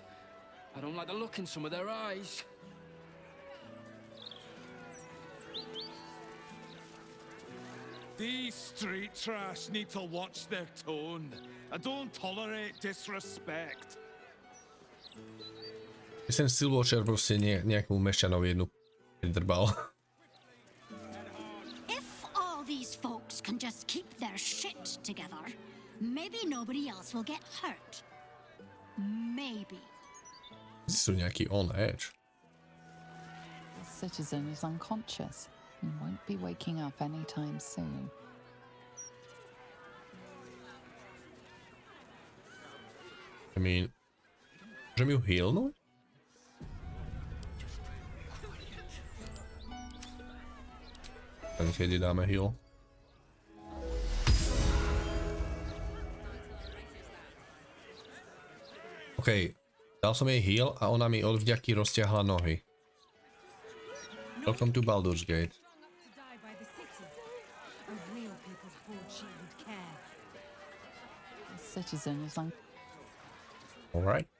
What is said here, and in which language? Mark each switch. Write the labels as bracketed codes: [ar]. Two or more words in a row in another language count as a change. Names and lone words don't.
[en] I don't like the look in some of their eyes. These street trash need to watch their tone. I don't tolerate disrespect. [sk] Ten Still Watcher proste nejakú mešťanovi jednu pridrbal. [en] If all these folks can just keep their shit together, maybe nobody else will get hurt. Maybe. [sk] Sú nejaký [en] on edge. The citizen is unconscious and won't be waking up anytime soon. I mean, [sk] môžem ju healnúť? Keď dáme heal. OK, dal som jej heal a ona mi od vďaky rozťahla nohy. [en] Welcome to Baldur's Gate. The citizen is Alright.